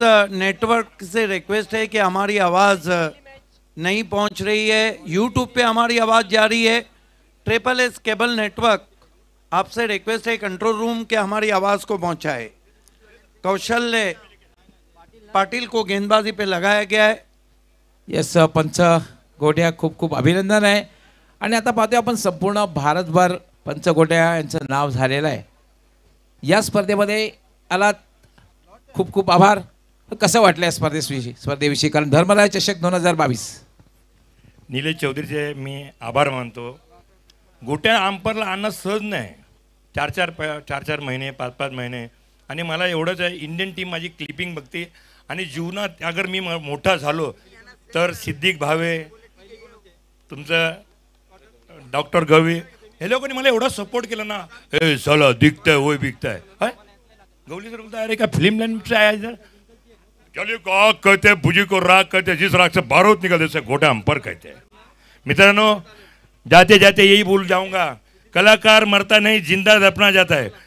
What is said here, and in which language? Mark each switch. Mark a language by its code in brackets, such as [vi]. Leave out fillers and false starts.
[hi] Network से request है कि हमारी आवाज़ नहीं पहुंच रही है। यूट्यूब पे हमारी आवाज़ जा रही है। SSS केबल नेटवर्क आपसे रिक्वेस्ट है कंट्रोल रूम के हमारी आवाज़ को पहुंचाए। कौशल्य पाटिल को गेंदबाजी पे लगाया गया है। [mr] यस पंच गोट्या खूप खूप अभिनंदन आहे। आणि आता पाहतोय आपण संपूर्ण भारतभर पंच गोट्या यांचं नाव झालेलं आहे। या स्पर्धेमध्ये आलात खूप खूप आभार। कसं वाटलं स्पर्धेविषयी कारण धर्मराय चषक 2022 निलेश चौधरीचे मी आभार मानतो। गोट्या अंपरला आणणं सहज नाही। चार चार महिने 5-5 महिने आणि मला एवढंच आहे इंडियन टीम माझी क्लिपिंग बघते आणि जीवनात अगर मी मोठा झालो तर सिद्दीक भावे तुमचं डॉक्टर गवळी हे लोकांनी मला एवढा सपोर्ट केला ना। [hi] ए साला दिखता है वो बिकता है। गवली सर बोलता अरे क्या फिल्म लाइन से आया इधर चलिए आग कहते हैं भुजी को राग कहते हैं जिस राग से बारूद निकलते से गोटा अंपर कहते हैं। मित्रों जाते जाते यही बोल जाऊंगा कलाकार मरता नहीं जिंदा दफना जाता है।